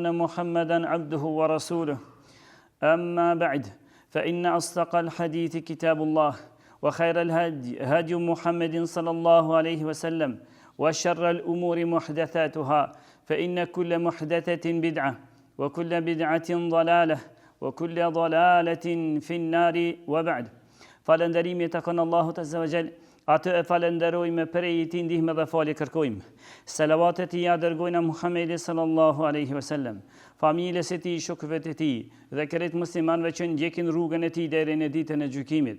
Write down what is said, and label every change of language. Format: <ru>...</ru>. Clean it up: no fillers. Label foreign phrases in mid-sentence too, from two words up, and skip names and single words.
<ar>محمدا عبده ورسوله أما بعد فإن أصدق الحديث كتاب الله وخير الهدي هدي محمد صلى الله عليه وسلم وشر الأمور محدثاتها فإن كل محدثة بدعة وكل بدعة ضلالة وكل ضلالة في النار وبعد</ar> <sq>falënderimi të kënë Allahut</sq> <ar>عز وجل,</ar> <sq>atë e falenderojmë prej ti ndihme dhe falje kërkojmë. Salavatet i ja dërgojna Muhammedi</sq> <ar>صلى الله عليه وسلم,</ar> <sq>familjes e tij, shokëve të tij dhe krejt muslimanëve që ndjekin rrugën e tij deri në ditën e gjykimit.</sq>